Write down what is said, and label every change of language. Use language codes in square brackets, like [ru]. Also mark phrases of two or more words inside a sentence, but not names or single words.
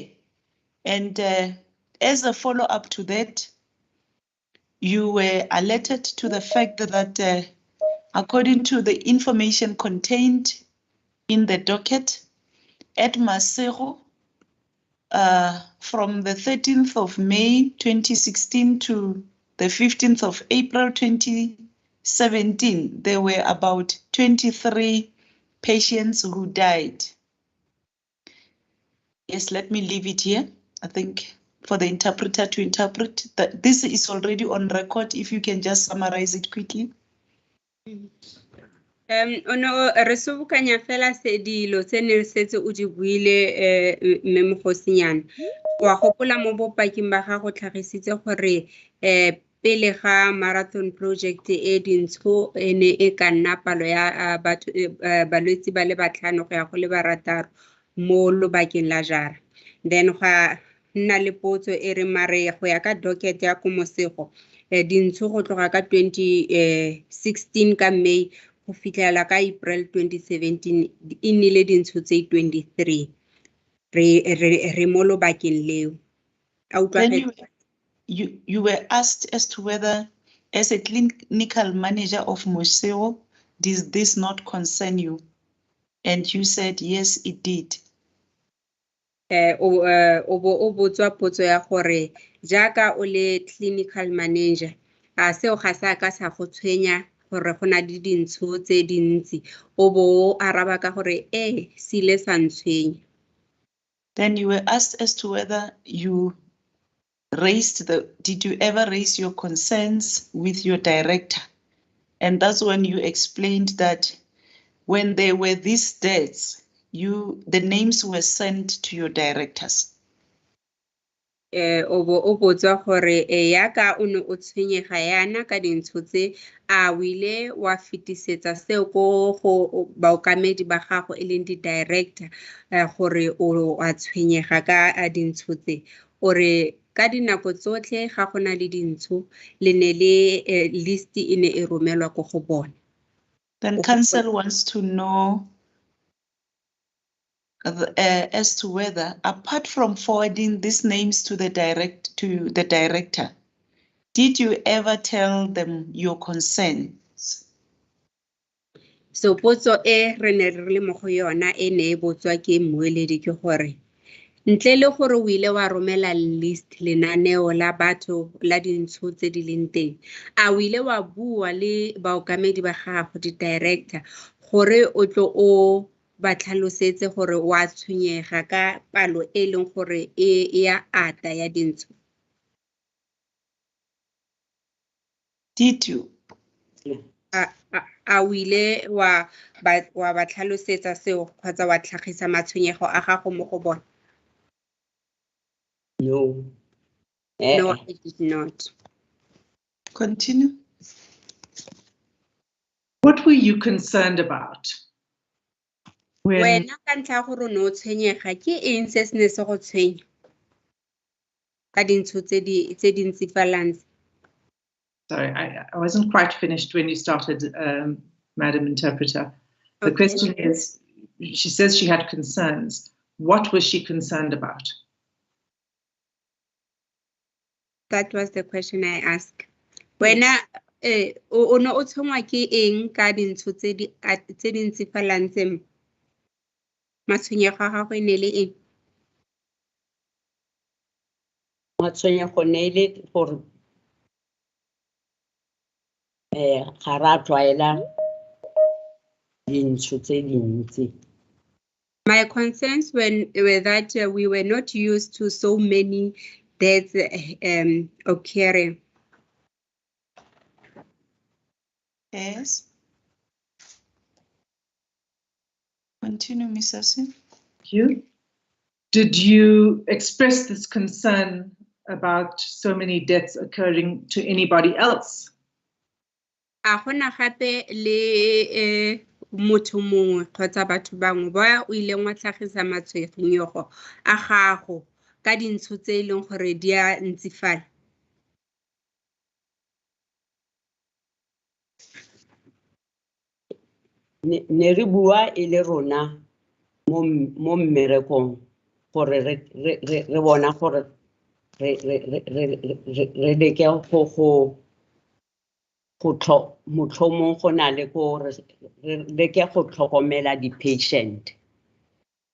[en] And as a follow-up to that, you were alerted to the fact that according to the information contained in the docket, at Masego from the 13th of May 2016 to the 15th of April 2017, there were about 23 patients who died. Yes, let me leave it here. I think for the interpreter to interpret that this is already on record. If you can just summarize it quickly. [tn] Ono re sobukanya fela se dilo tse ne setse o di buile mme mogosinyana wa gopola mo bopaking ba gago tlhagisitse gore pele ga [en] marathon project [tn] e dintsho ene e ka nna palo ya balwetse ba le batlhano go ya go le barataro mo lobakeng la jara. Then ga nna le potso e re mare go ya ka docket ya ko Mosego dintsho go tloga ka 2016 ka May go fitlhela ka April 2017 e nnile dintsho tse 23 re mo lobakeng leo. [en] Then you were asked as to whether, as a clinical manager of Mosego, does this not concern you? And you said yes, it did. [tn] O bo botswa potso ya gore jaaka o le [en] clinical manager [tn] a seo ga sa ka sa go tshwenya gore go na le dintsho tse dintsi o bo araba ka gore sile sa ntshwenya. [en] Then you were asked as to whether you did you ever raise your concerns with your director? And that's when you explained that when there were these deaths, the names were sent to your directors. [tn] O botswa gore yaka o ne o tshwenyega yana ka dintsho tse a wile wa fetisetsa seo go baokamedi ba gago e leng di-director gore o a tshwenyega ka dintsho tse ore ka dinako tsotlhe ga go na le dintsho le ne le list e ne e romelwa ko go bona. [en] Then council wants to know as to whether, apart from forwarding these names to the director, did you ever tell them your concerns? [tn] So potso re ne re le mo go yona e ne e botswa ke mmueledi ke gore ntle le gore o ile wa romela list lenaneo la batho la dintsho tse di leng teng a o ile wa bua le baokamedi ba gago di-director gore o tlo o ba tlhalosetse gore wa tshwenyega ka palo e leng gore e ya ata ya dintsho? [en] Did you? [tn] A o ile wa ba tlhalosetsa seo kgotsa wa tlhagisa matshwenyego a gago mo go bona? [en] No. No, I did not. Continue. What were you concerned about? [tn] Wena ka ntlha gore o ne o tshwenyega ke eng se se ne se go tshwenya ka dintsho tse dintsi falang? [en] Sorry, I wasn't quite finished when you started, Madam Interpreter. The question is, she says she had concerns. What was she concerned about? That was the question I asked. [tn] Wena o ne o tshwengwa ke eng ka dintsho tse dintsi falang tse matshwenyego a gago e ne le eng? Matshwenyego ne ile gore ga ra tlwaela dintsho tse dintsi. [en] My concerns were that we were not used to so many deaths occurring. Yes. Continue, Ms. Assin. Thank you. Did you express this concern about so many deaths occurring to anybody else? [tn] A gona gape le motho mongwe kgotsa batho bangwe ba o ileng wa tlhagisa matshwenyego a gago ka dintsho tse e leng gore di a ntsifala? Ne re bua e le rona mo mmerekong gore re bona gore re leke motlhomong go na le go re leke go tlhokomela di-patient.